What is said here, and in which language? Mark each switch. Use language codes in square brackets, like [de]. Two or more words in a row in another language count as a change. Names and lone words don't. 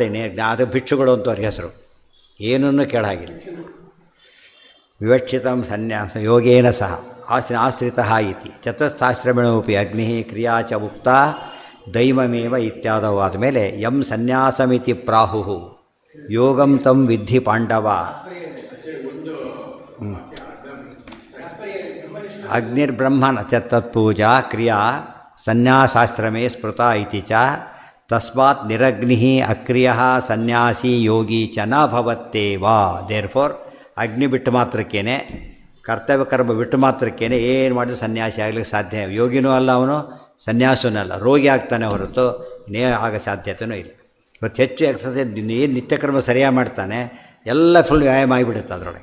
[kn] ಅದು ಭಿಕ್ಷುಗಳು ಅಂತ ಅವ್ರಿಗೆ ಹೆಸರು, ಏನನ್ನೂ ಕೇಳಾಗಿಲ್ಲ. [sa] ವಿವಕ್ಷಿತಂ ಸನ್ಯಾಸ ಯೋಗೇನ ಸಹ ಆಶ್ರಿತಃ ಇತಿ ಚತುರ್ಥಾಶ್ರಮೇಣೋಪಿ ಅಗ್ನಿ ಕ್ರಿಯಾ ಚ ಉಕ್ತ ದೈವಮೇವ ಇತ್ಯಾದವಾದ ಮೇಲೆ ಯಂ ಸನ್ಯಾಸಮಿತಿ ಪ್ರಾಹು ಯೋಗಂ ತಂ ವಿದ್ಧಿ ಪಾಂಡವ. ಅಗ್ನಿರ್ಬ್ರಹ್ಮಣ ಚ ತತ್ಪೂಜಾ ಕ್ರಿಯಾ ಸನ್ಯಾಸಾಶ್ರಮೇ ಸ್ಮೃತ ಇತಿ ಚ ತಸ್ಮಾತ್ ನಿರಗ್ನಿ ಅಕ್ರಿಯ ಸನ್ಯಾಸಿ ಯೋಗಿ ಚ ನ ಭವತ್ತೇವ. [kn] ದೇರ್ಫೋರ್ ಅಗ್ನಿ ಬಿಟ್ಟು ಮಾತ್ರಕ್ಕೇನೆ, ಕರ್ತವ್ಯ ಕರ್ಮ ಬಿಟ್ಟು ಮಾತ್ರಕ್ಕೇನೆ ಏನು ಮಾಡಿದ್ರೆ ಸನ್ಯಾಸಿ ಆಗಲಿಕ್ಕೆ ಸಾಧ್ಯ. ಯೋಗಿನೂ ಅಲ್ಲ ಅವನು, ಸನ್ಯಾಸನೂ ಅಲ್ಲ. ರೋಗಿ ಆಗ್ತಾನೆ ಹೊರತು ಇನ್ನೇ ಆಗೋ ಸಾಧ್ಯತೆಯೂ ಇಲ್ಲ. ಇವತ್ತು ಹೆಚ್ಚು ಎಕ್ಸಸೈಸ್ ಏನು ನಿತ್ಯಕ್ರಮ ಸರಿಯಾಗಿ ಮಾಡ್ತಾನೆ, ಎಲ್ಲ ಫುಲ್ ವ್ಯಾಯಾಮ ಆಗಿಬಿಡುತ್ತೆ ಅದರೊಳಗೆ.